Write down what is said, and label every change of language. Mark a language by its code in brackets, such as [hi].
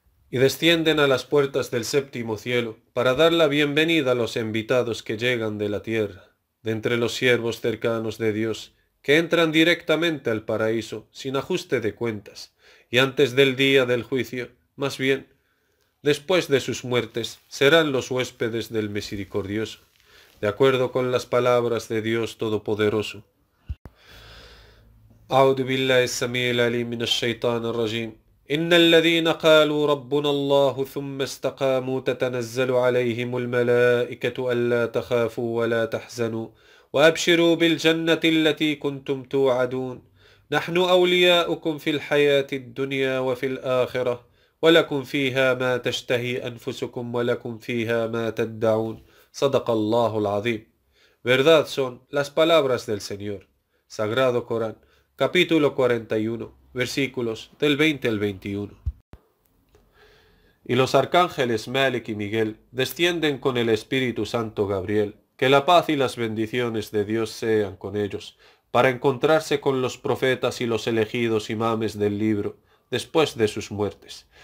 [es] Y descienden a las puertas del 7º cielo para dar la bienvenida a los invitados que llegan de la tierra, de entre los siervos cercanos de Dios, que entran directamente al paraíso sin ajuste de cuentas, y antes del día del juicio, más bien, después de sus muertes, serán los huéspedes del Misericordioso, de acuerdo con las palabras de Dios Todopoderoso. [ar] أعوذ بالله السميع العليم من الشيطان الرجيم إن الذين قالوا ربنا الله ثم استقاموا تتنزل عليهم الملائكة ألا تخافوا ولا تحزنوا وأبشروا بالجنة التي كنتم توعدون نحن أولياؤكم في الحياة الدنيا وفي الآخرة ولكم فيها ما تشتهي أنفسكم ولكم فيها ما تدعون صدق الله العظيم. [es] Verdad son las palabras del Señor. Sagrado Corán, capítulo 41, versículos del 20 al 21. Y los arcángeles Malik y Miguel descienden con el Espíritu Santo Gabriel, que la paz y las bendiciones de Dios sean con ellos, para encontrarse con los profetas y los elegidos imames del libro, después de sus muertes.